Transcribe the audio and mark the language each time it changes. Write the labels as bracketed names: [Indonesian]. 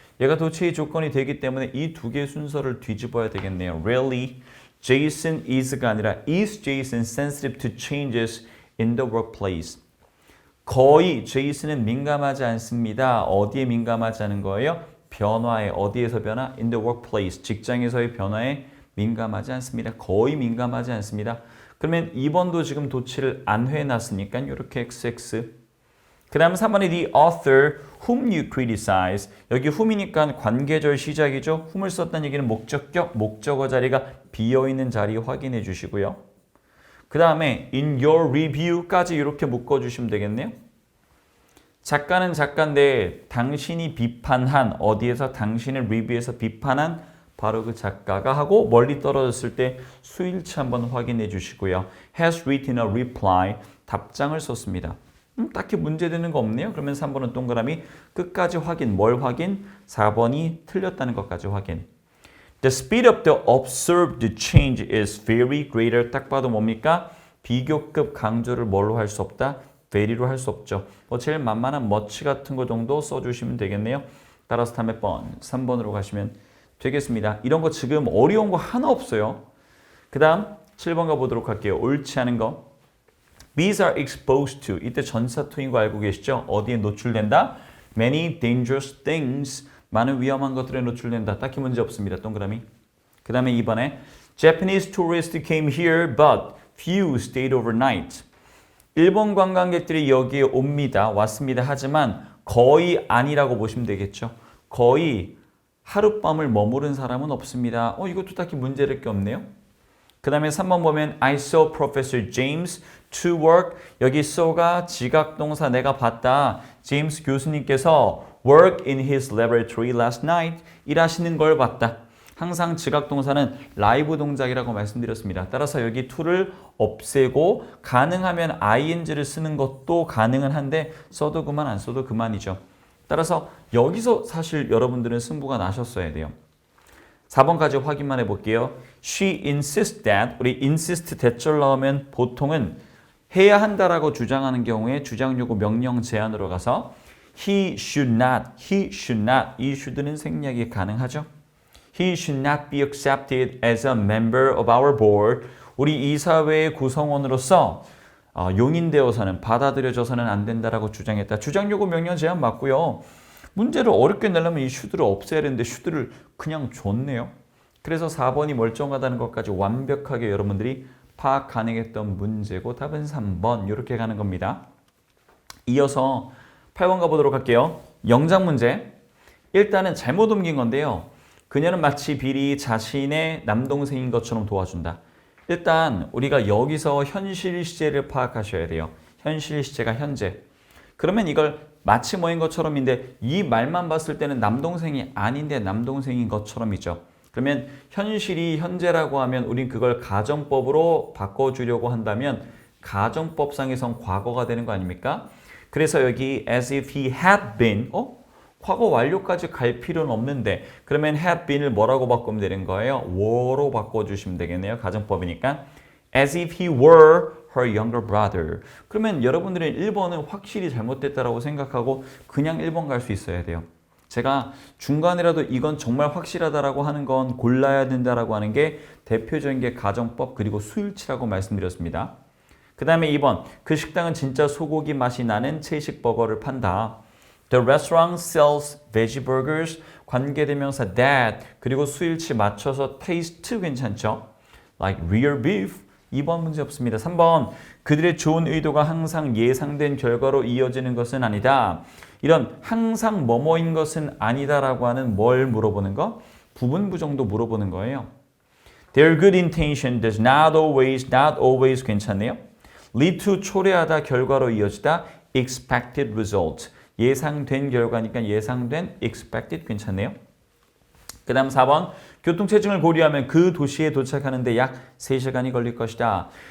[Korean] 얘가 도치의 조건이 되기 때문에 이 두 개의 순서를 뒤집어야 되겠네요. [English] Rarely, Jason is가 [Korean] 아니라 [English] is Jason sensitive to changes in the workplace. [Korean] 거의 제이슨은 민감하지 않습니다. 어디에 민감하지 않은 거예요? 변화에. 어디에서 변화? [English] In the workplace. [Korean] 직장에서의 변화에 민감하지 않습니다. 거의 민감하지 않습니다. 그러면 2번도 지금 도치를 안 해놨으니까 이렇게 XX. 그 다음 3번에 [English] the author whom you criticize. [Korean] 여기 whom이니까 관계절 시작이죠. whom을 썼다는 얘기는 목적격, 목적어 자리가 비어있는 자리 확인해 주시고요. 그 다음에 in your review까지 이렇게 묶어주시면 되겠네요. 작가는 작가인데 당신이 비판한 어디에서 당신을 리뷰해서 비판한 바로 그 작가가 하고 멀리 떨어졌을 때 수일치 한번 확인해 주시고요. [English] has written a reply [Korean] 답장을 썼습니다. 딱히 문제되는 거 없네요. 그러면 3번은 동그라미 끝까지 확인. 뭘 확인? 4번이 틀렸다는 것까지 확인. [English] The speed of the observed change is very greater. [Korean] 딱 봐도 뭡니까? 비교급 강조를 뭘로 할 수 없다? very로 할 수 없죠. 제일 만만한 much 같은 거 정도 써주시면 되겠네요. 따라서 다음에 3번으로 가시면 되겠습니다. 이런 거 지금 어려운 거 하나 없어요. 그 다음 7번 가보도록 할게요. 옳지 않은 거. [English] Bees are exposed to. [Korean] 이때 전사 토인 거 알고 계시죠? 어디에 노출된다? [English] Many dangerous things. [Korean] 많은 위험한 것들에 노출된다. 딱히 문제 없습니다. 동그라미. 그 다음에 2번에 [English] Japanese tourists came here but few stayed overnight. [Korean] 일본 관광객들이 여기에 옵니다. 왔습니다. 하지만 거의 아니라고 보시면 되겠죠. 거의 하룻밤을 머무른 사람은 없습니다. 이것도 딱히 문제될 게 없네요. 그 다음에 3번 보면 [English] I saw Professor James to work. [Korean] 여기 saw가 지각동사 내가 봤다. 제임스 교수님께서 [English] work in his laboratory last night. [Korean] 일하시는 걸 봤다. 항상 지각동사는 라이브 동작이라고 말씀드렸습니다. 따라서 여기 to를 없애고 가능하면 ing를 쓰는 것도 가능은 한데 써도 그만 안 써도 그만이죠. 따라서 여기서 사실 여러분들은 승부가 나셨어야 돼요. 4번까지 확인만 해볼게요. [English] She insists that. [Korean] 우리 insist 대절 나오면 보통은 해야 한다라고 주장하는 경우에 주장 요구 명령 제한으로 가서 [English] he should not. [Korean] 이 should는 생략이 가능하죠. [English] He should not be accepted as a member of our board. [Korean] 우리 이사회의 구성원으로서 용인되어서는 받아들여져서는 안 된다라고 주장했다. 주장 요구 명령 제한 맞고요. 문제를 어렵게 내려면 이 should를 없애야 되는데 should를 그냥 줬네요. 그래서 4번이 멀쩡하다는 것까지 완벽하게 여러분들이 파악 가능했던 문제고 답은 3번 이렇게 가는 겁니다. 이어서 8번 가보도록 할게요. 영작 문제. 일단은 잘못 옮긴 건데요. 그녀는 마치 빌이 자신의 남동생인 것처럼 도와준다. 일단 우리가 여기서 현실 시제를 파악하셔야 돼요. 현실 시제가 현재. 그러면 이걸 마치 뭐인 것처럼인데 이 말만 봤을 때는 남동생이 아닌데 남동생인 것처럼이죠. 그러면 현실이 현재라고 하면 우린 그걸 가정법으로 바꿔주려고 한다면 가정법상에선 과거가 되는 거 아닙니까? 그래서 여기 [English] as if he had been [Korean] 과거 완료까지 갈 필요는 없는데 그러면 had been을 뭐라고 바꾸면 되는 거예요? were로 바꿔주시면 되겠네요. 가정법이니까 [English] as if he were her younger brother. [Korean] 그러면 여러분들은 1번은 확실히 잘못됐다라고 생각하고 그냥 1번 갈 수 있어야 돼요. 제가 중간이라도 이건 정말 확실하다라고 하는 건 골라야 된다라고 하는 게 대표적인 게 가정법 그리고 수일치라고 말씀드렸습니다. 그 다음에 2번 그 식당은 진짜 소고기 맛이 나는 채식 버거를 판다. [English] The restaurant sells veggie burgers. [Korean] 관계대명사 that 그리고 수일치 맞춰서 taste 괜찮죠? [English] Like real beef. [Korean] 2번 문제 없습니다. 3번 그들의 좋은 의도가 항상 예상된 결과로 이어지는 것은 아니다. 이런 항상 뭐뭐인 것은 아니다라고 하는 뭘 물어보는 거? 부분부 정도 물어보는 거예요. [English] Their good intention does not always [Korean] 괜찮네요. [English] lead to [Korean] 초래하다 결과로 이어지다 [English] expected result. [Korean] 예상된 결과니까 예상된 expected 괜찮네요. 그 다음 4번 교통체증을 고려하면 그 도시에 도착하는데 약 3시간이 걸릴 것이다.